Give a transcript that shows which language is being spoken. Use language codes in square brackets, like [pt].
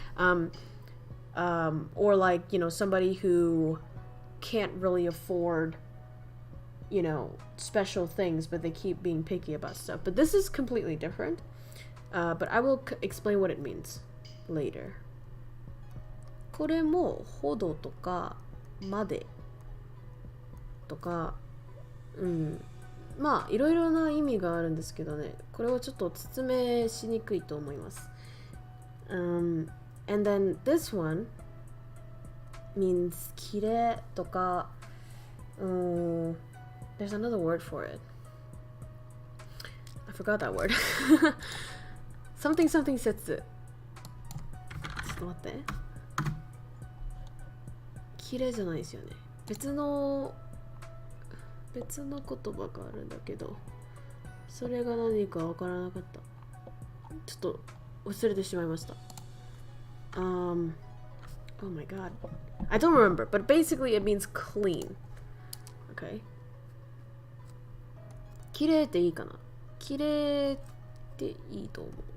[en] Or like, somebody who can't really afford, special things, but they keep being picky about stuff. But this is completely different. But I will explain what it means later. [ja] これもほどとかまでとか、まあいろいろな意味があるんですけどね、これをちょっと説明しにくいと思います。 [en] And then this one means [ja] きれいとか、 [en] there's another word for it. I forgot that word. something 節。 [ja] ちょっと待って。きれいじゃないですよね。別の言葉があるんだけど、それが何かわからなかった。ちょっと忘れてしまいました。 [en] Oh my god. I don't remember, but basically it means clean. Okay. [ja] きれいっていいかな。きれいっていいと思う。